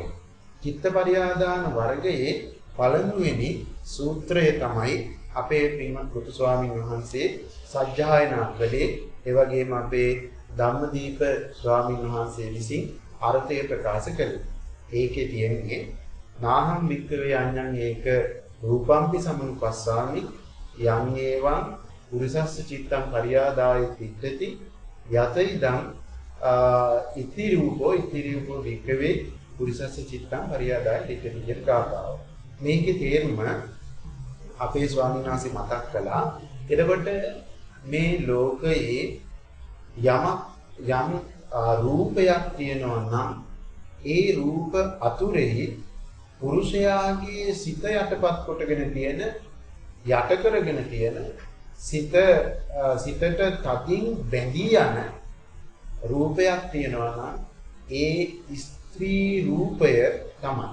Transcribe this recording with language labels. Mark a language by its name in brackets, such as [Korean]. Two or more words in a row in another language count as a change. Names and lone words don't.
[Sinhala] චිත්ත පරියාදාන වර්ගයේ පළමුවෙනි සූත්‍රය තමයි අපේ පින්වත් බුදු ස්වාමීන් වහන්සේ සජ්ජායනා කළේ. ඒ වගේම අපේ ධම්මදීප ස්වාමීන් වහන්සේ විසින් අර්ථය ප්‍රකාශ කළේ. ඒකේ තියෙන්නේ [Pali] නාහම් වික්කවේ අඤ්ඤං ඒක රූපම්පි සමනුපස්සාමි යං ඒවං පුරිසස්ස චිත්තං පරියාදාය තිට්ඨති යත ඉදං ඉති රූපෝ වික්කවේ පුරිසස්ස චිත්තං පරියාදාය තිට්ඨති [Sinhala] කියන කාරණාව. මේකේ තේරුම අපේ ස්වාමීන් වහන්සේ මතක් කළා. එතකොට මේ ලෝකයේ යම් රූපයක් තියෙනවා නම් ඒ රූප අතුරෙහි පුරුෂයාගේ සිත යටපත් කොටගෙන තියෙන යට කරගෙන තියෙන සිතට තදින් බැඳී යන රූපයක් තියෙනවා නම් ඒ ස්ත්‍රී රූපය තමයි.